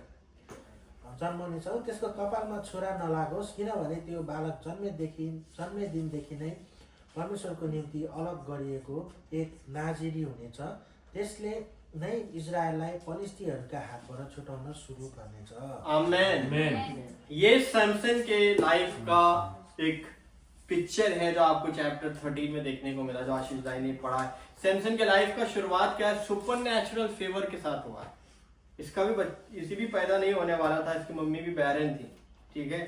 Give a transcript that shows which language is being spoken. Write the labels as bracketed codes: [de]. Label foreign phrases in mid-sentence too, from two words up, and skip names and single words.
[ne] जन्माउनेछौ, त्यसको कपालमा छुरा नलागोस्, किनभने त्यो बालक जन्मेदिनदेखि नै परमेश्वरको निम्ति अलग गरिएको एक नाजिरी हुनेछ। त्यसले नै इजरायललाई पलिस्तीहरूका हातबाट छुटाउन सुरु गर्नेछ। आमेन। [hi] ये सैमसन के लाइफ का एक पिक्चर है जो आपको चैप्टर 13 में देखने को मिला, जो आशीष भाई ने पढ़ा है। सैमसन के लाइफ का शुरुआत क्या है? [en] supernatural favor [hi] के साथ हुआ है। इसी भी पैदा नहीं होने वाला था, इसकी मम्मी भी बैरन थी, ठीक है।